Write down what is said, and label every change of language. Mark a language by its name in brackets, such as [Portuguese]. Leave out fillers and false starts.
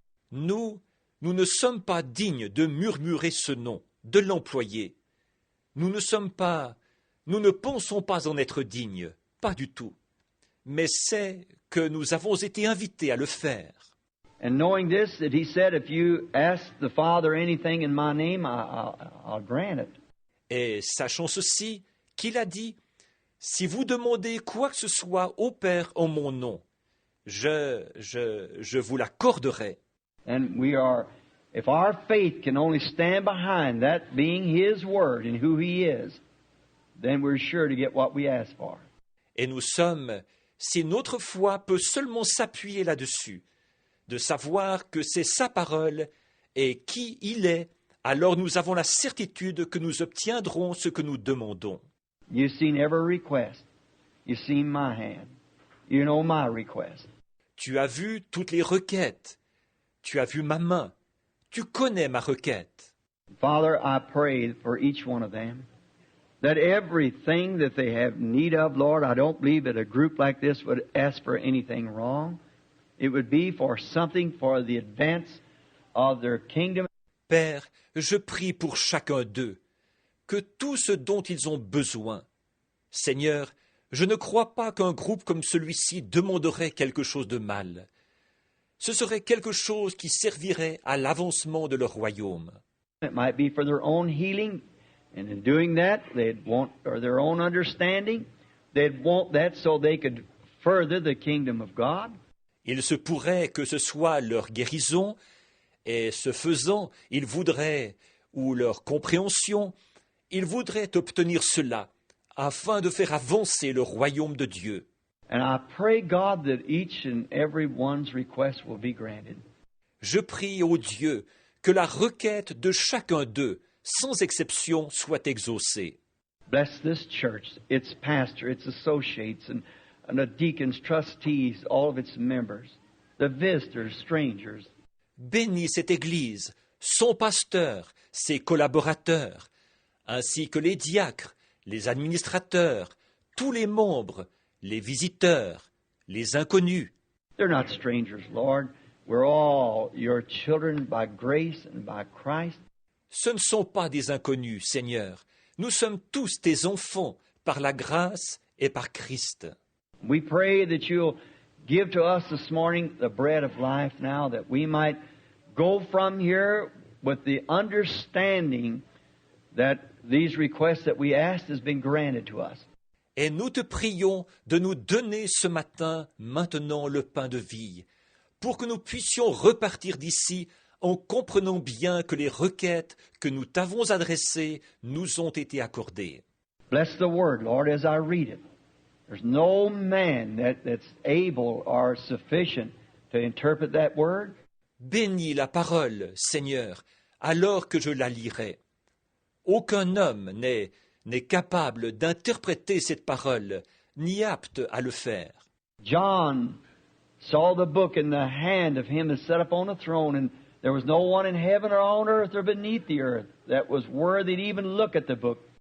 [French] Nous ne sommes pas dignes de murmurer ce nom, de l'employer. Nous ne pensons pas en être dignes, pas du tout. Mais c'est que nous avons été invités à le faire. [English] And knowing this, that He said, if you ask the Father anything in my name, I'll grant it. [French] Et sachant ceci, qu'il a dit, si vous demandez quoi que ce soit au Père en mon nom, je vous l'accorderai. [English] And we are, if our faith can only stand behind that being His Word and who He is, then we're sure to get what we ask for. [French] Et nous sommes, si notre foi peut seulement s'appuyer là-dessus, de savoir que c'est sa parole et qui il est, alors nous avons la certitude que nous obtiendrons ce que nous demandons. [English] You've seen every request. You've seen my hand. You know my request. [French] Tu as vu toutes les requêtes. Tu as vu ma main. Tu connais ma requête. [English] Father, I pray for each one of them that everything that they have need of, Lord, I don't believe that a group like this would ask for anything wrong. It would be for something for the advance of their kingdom. [French] Père, je prie pour chacun d'eux, que tout ce dont ils ont besoin. Seigneur, je ne crois pas qu'un groupe comme celui-ci demanderait quelque chose de mal. Ce serait quelque chose qui servirait à l'avancement de leur royaume. [English] It might be for their own healing, and in doing that, they'd want, or their own understanding, they'd want that so they could further the kingdom of God. [French] Il se pourrait que ce soit leur guérison, et ce faisant, ils voudraient, ou leur compréhension, ils voudraient obtenir cela, afin de faire avancer le royaume de Dieu. [English] And I pray, God, that each and every one's request will be granted. [French] Je prie au Dieu que la requête de chacun d'eux, sans exception, soit exaucée. [English] Bless this church, its pastor, its associates, and the deacons, trustees, all of its members, the visitors, strangers. [French] Bénis cette Église, son pasteur, ses collaborateurs, ainsi que les diacres, les administrateurs, tous les membres, les visiteurs, les inconnus. [English] They're not strangers, Lord. We're all your children by grace and by Christ. [French] Ce ne sont pas des inconnus, Seigneur. Nous sommes tous tes enfants, par la grâce et par Christ. [English] We pray that you'll give to us this morning the bread of life now, that we might go from here with the understanding that these requests that we asked has been granted to us. [French] Et nous te prions de nous donner ce matin maintenant le pain de vie, pour que nous puissions repartir d'ici en comprenant bien que les requêtes que nous t'avons adressées nous ont été accordées. [English] Bless the word, Lord, as I read it. There's no man that's able or sufficient to interpret that word. [French] Bénis la parole, Seigneur, alors que je la lirai. Aucun homme n'est capable d'interpréter cette parole, ni apte à le faire. [English] John saw the book in the hand of him that sat upon the throne, and there was no one in heaven or on earth or beneath the earth that was worthy to even look at the book.